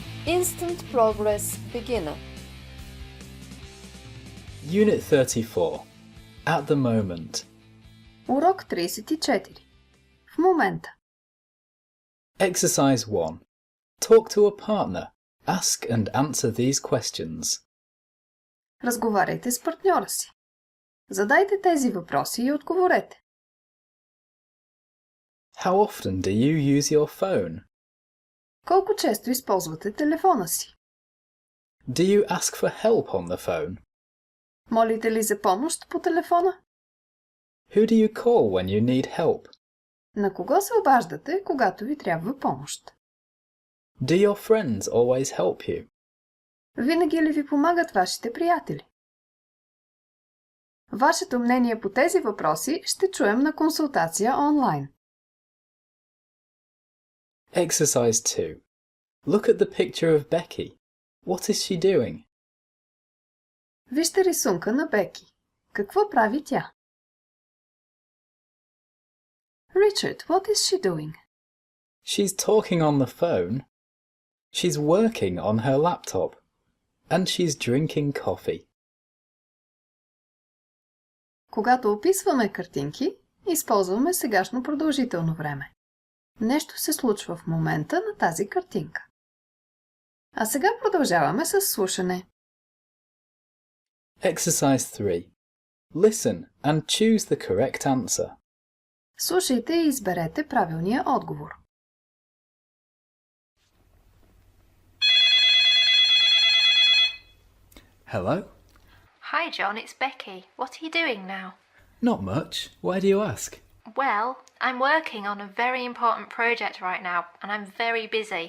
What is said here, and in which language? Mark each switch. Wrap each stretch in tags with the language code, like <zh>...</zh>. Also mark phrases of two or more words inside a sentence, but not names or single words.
<en>Instant Progress Beginner. Unit 34. At the moment.</en> <bg>Урок 34. В момента.</bg> <en>Exercise 1. Talk to a partner. Ask and answer these questions.</en> <bg>Разговаряйте с партньора си. Задайте тези въпроси и отговорете.</bg> <en>How often do you use your phone?</en> <bg>Колко често използвате телефона си?</bg> <en>Do you ask for help on the phone?</en> <bg>Молите ли за помощ по телефона?</bg> <en>Who do you call when you need help?</en> <bg>На кого се обаждате, когато ви трябва помощ?</bg> <en>Do your friends always help you?</en> <bg>Винаги ли ви помагат вашите приятели? Вашето мнение по тези въпроси ще чуем на консултация онлайн.</bg> <en>Exercise 2. Look at the picture of Becky. What is she doing?</en> <bg>Вижте рисунка на Беки. Какво прави тя?</bg> <en>Richard, what is she doing? She's talking on the phone. She's working on her laptop. And she's drinking coffee.</en> <bg>Когато описваме картинки, използваме сегашно продължително време. Нещо се случва в момента на тази картинка. А сега продължаваме с слушане.</bg> <en>Exercise 3. Listen and choose the correct answer.</en> <bg>Слушайте и изберете правилния отговор.</bg> <en>Hello? Hi, John, it's Becky. What are you doing now? Not much. Why do you ask? Well, I'm working on a very important project right now, and I'm very busy.</en>